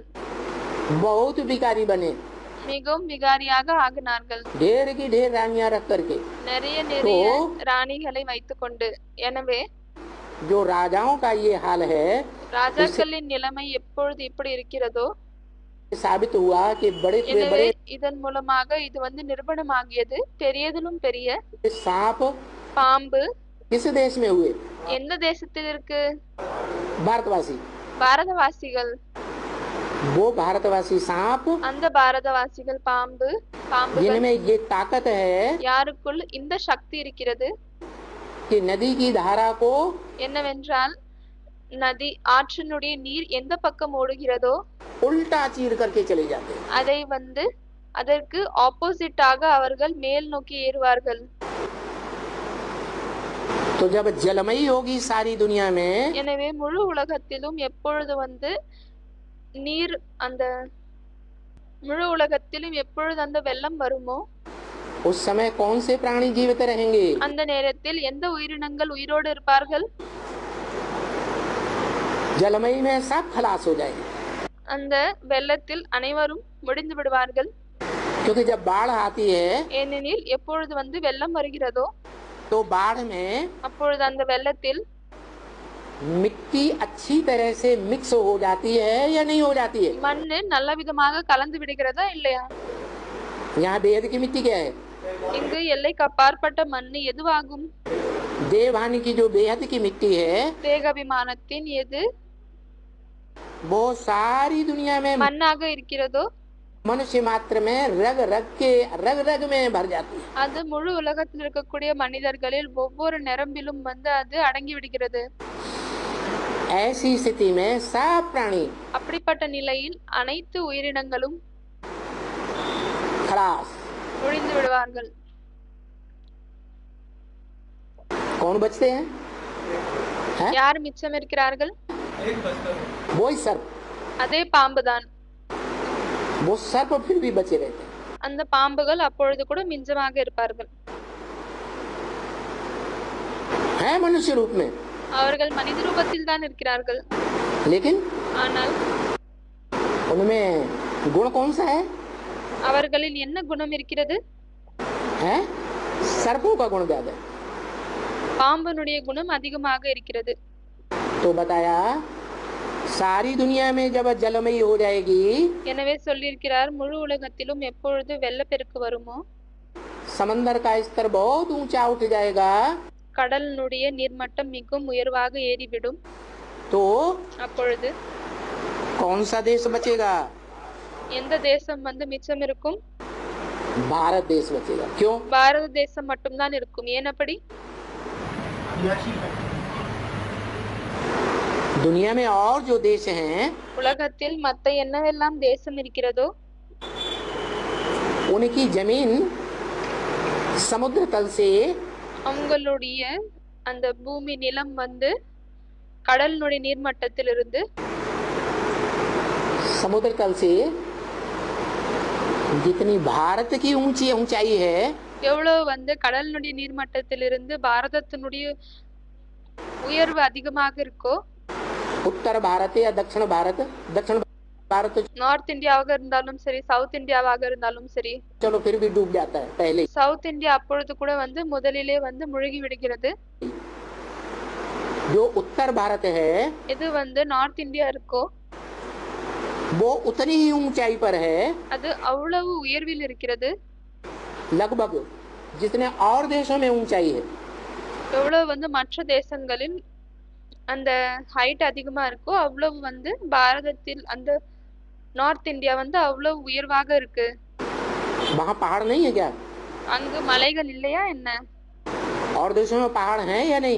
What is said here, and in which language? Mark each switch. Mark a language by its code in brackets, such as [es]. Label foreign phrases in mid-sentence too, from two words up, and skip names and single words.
[hi] बहुत विकारी बने, [ta] மிகவும் விகாரியாக ஆகினார்கள். [hi] ढेर की ढेर रानियां रख करके। [ta] நிறைய நிறைய ராணிகளை வைத்துக்கொண்டு. எனவே [hi] जो राजाओं का ये हाल है, [ta] ராஜாக்களின் நிலைமை எப்பொழுது இப்படி இருக்கிறதோ [hi] साबित हुआ कि बड़े से [ta] எனவே [hi] बड़े [ta] இதன் மூலமாக இது வந்து நிரூபணமாகியது. பெரியதிலும் பெரிய [hi] सांप [ta] பாம்பு [hi] किस देश में हुए? [ta] எந்த தேசத்தில் இருக்கு? [hi] भारतवासी। [ta] பாரதவாசிகள். [hi] वो भारतवासी सांप [ta] அந்த பாரதவாசிகள் பாம்புகள் [hi] जिनमें ये ताकत है [ta] யாருக்குள் இந்த சக்தி இருக்கிறது [hi] कि नदी की धारा को [ta] என்னவென்றால் நதி ஆற்றினுடைய நீர் எந்த பக்கம் ஓடுகிறதோ [hi] उल्टा चीर करके चले जाते हैं। [ta] அதை வந்து அதற்கு ஆப்போசிட்டாக அவர்கள் மேல் நோக்கி ஏறுவார்கள். [hi] तो जब जलमयी होगी सारी दुनिया में, [ta] எனவே முழு உலகத்திலும் எப்பொழுது வந்து நீர் அந்த முழு உலகத்திலும் எப்பொழுது அந்த வெள்ளம் வருமோ [hi] उस समय कौन से प्राणी जीवित रहेंगे? [ta] அந்த நேரத்தில் எந்த உயிரினங்கள் உயிரோடு இருப்பார்கள்? [hi] जलमयी में सब खलास हो जाएंगे, [ta] அந்த வெள்ளத்தில் அனைவரும் முடிந்து விடுவார்கள். [hi] क्योंकि जब बाढ़ आती है [ta] ஏனெனில் எப்பொழுது வந்து வெள்ளம் வருகிறதோ [hi] तो बाढ़ में [ta] அப்பொழுது அந்த வெள்ளத்தில் [hi] मिट्टी अच्छी तरह से मिक्स हो जाती है या नहीं हो जाती है? [ta] மண்ணு நல்ல விதமாக கலந்து விடுகிறதா இல்லையா? [hi] यहाँ बेहद की मिट्टी क्या है? [ta] இங்கு எல்லைக்கு அப்பாற்பட்ட மண்ணு எதுவாகும்? [hi] देवहानि की जो बेहद की मिट्टी है [ta] தேகாபிமானத்தின் எது [hi] वो सारी दुनिया में [ta] மண்ணாக இருக்கிறதோ [hi] मनुष्य मात्र में रग रग में भर जाती है। [ta] அது முழு உலகத்தில் இருக்கக்கூடிய மனிதர்களில் ஒவ்வொரு நரம்பிலும் வந்து அது அடங்கி விடுகிறது. [hi] ऐसी स्थिति में सब प्राणी [ta] அப்படிப்பட்ட நிலையில் அனைத்து உயிரினங்களும் [hi] खलास। [ta] முடிந்து விடுவார்கள். [hi] कौन बचते हैं? [ta] யார் மிச்சம் இருக்கிறார்கள்? [hi] वो ही सर्प। [ta] அதே பாம்புதான். [hi] वो सर्प फिर भी बचे रहते हैं। [ta] அந்த பாம்புகள் அப்பொழுது கூட மிஞ்சமாக இருப்பார்கள். [hi] है मनुष्य रूप में, [ta] அவர்கள் மனித ரூபத்தில் தான் இருக்கிறார்கள். [hi] लेकिन [ta] ஆனால் [hi] उनमें गुण कौन सा है? [ta] அவர்களில் என்ன குணம் இருக்கிறது? [hi] है सर्पों का गुण ज्यादा है। [ta] பாம்பனுடைய குணம் அதிகமாக இருக்கிறது. [hi] तो बताया सारी दुनिया में जब जलमयी हो जाएगी, [ta] எனவே சொல்லியிருக்கிறார் முழு உலகத்திலும் எப்பொழுது வெள்ளப்பெருக்கு வருமோ [hi] समंदर का स्तर बहुत ऊंचा उठ जाएगा, [ta] கடலினுடைய நீர்மட்டம் மிகவும் உயர்வாக ஏறிவிடும். [hi] तो [ta] அப்பொழுது [hi] कौन सा देश बचेगा? [ta] எந்த தேசம் வந்து மிச்சம் இருக்கும்? [hi] भारत देश बचेगा। क्यों? [ta] பாரத தேசம் மட்டும்தான் இருக்கும். ஏன் அப்படி? [hi] दुनिया में और जो देश हैं [ta] உலகத்தில் மத்த என்னவெல்லாம் தேசம் இருக்கிறதோ [hi] उनकी जमीन समुद्र तल से [ta] அவங்களுடைய அந்த பூமி நிலம் வந்து கடலினுடைய நீர்மட்டத்திலிருந்து [hi] समुद्र तल से जितनी भारत की ऊंचाई है [ta] எவ்வளவு வந்து கடலினுடைய நீர்மட்டத்திலிருந்து பாரதத்தினுடைய உயர்வு அதிகமாக இருக்கோ [hi] उत्तर भारत या दक्षिण भारत [ta] நார்த் இந்தியாவாக இருந்தாலும் சரி சவுத் இந்தியாவாக இருந்தாலும் சரி [hi] चलो फिर भी डूब जाता है पहले। [ta] சவுத் இந்தியா அப்பொழுது கூட வந்து முதலிலே வந்து முழுகி விடுகிறது. [hi] जो उत्तर भारत है [ta] எது வந்து நார்த் இந்தியா இருக்கோ [hi] वो उतनी ही ऊंचाई पर है [ta] அது அவ்வளவு உயர்வில் இருக்கிறது [hi] लगभग जितने और देशों में ऊंचाई है। [ta] எவ்வளவு வந்து மற்ற தேசங்களில் அந்த ஹைட் அதிகமா இருக்கோ அவ்வளவு வந்து பாரதத்தில் அந்த நார்த் இந்தியா வந்து அவ்வளவு உயர்வாக இருக்கு। [hi] वहाँ पहाड़ नहीं है क्या? [ta] அங்கு மலைகள் இல்லையா என்ன? [hi] और देशों में पहाड़ हैं या नहीं?